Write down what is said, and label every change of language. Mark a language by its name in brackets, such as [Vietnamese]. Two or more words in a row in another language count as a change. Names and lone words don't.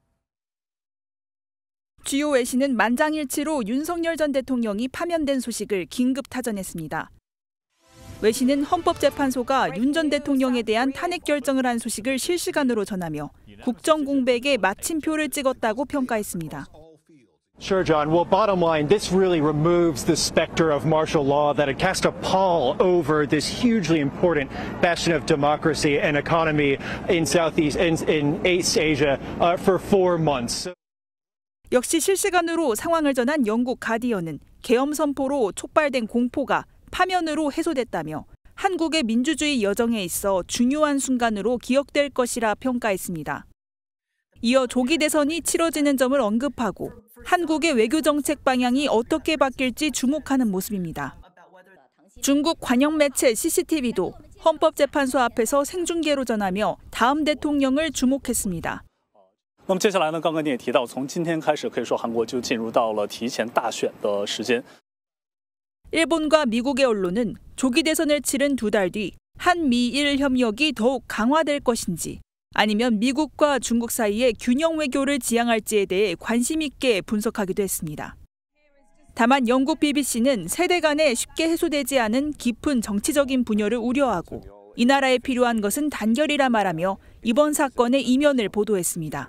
[Korean] 주요 외신은 만장일치로 윤석열 전 대통령이 파면된 소식을 긴급 타전했습니다. 외신은 헌법재판소가 윤 전 대통령에 대한 탄핵 결정을 한 소식을 실시간으로 전하며 국정공백에 마침표를 찍었다고 평가했습니다. [English] Sure, John. Well, bottom line, this really removes the specter of martial law that had cast a pall over this hugely important bastion of democracy and economy in East Asia for 4 months. [Korean] 역시 실시간으로 상황을 전한 영국 가디언은 계엄 선포로 촉발된 공포가 파면으로 해소됐다며 한국의 민주주의 여정에 있어 중요한 순간으로 기억될 것이라 평가했습니다. 이어 조기 대선이 치러지는 점을 언급하고 한국의 외교정책 방향이 어떻게 바뀔지 주목하는 모습입니다. 중국 관영 매체 CCTV도 헌법재판소 앞에서 생중계로 전하며 다음 대통령을 주목했습니다. [Chinese] 那么接下来呢，刚刚你也提到，从今天开始，可以说韩国就进入到了提前大选的时间。 [Korean] 일본과 미국의 언론은 조기 대선을 치른 2달 뒤 한미일 협력이 더욱 강화될 것인지 아니면 미국과 중국 사이의 균형 외교를 지향할지에 대해 관심 있게 분석하기도 했습니다. 다만 영국 BBC는 세대 간에 쉽게 해소되지 않은 깊은 정치적인 분열을 우려하고 이 나라에 필요한 것은 단결이라 말하며 이번 사건의 이면을 보도했습니다.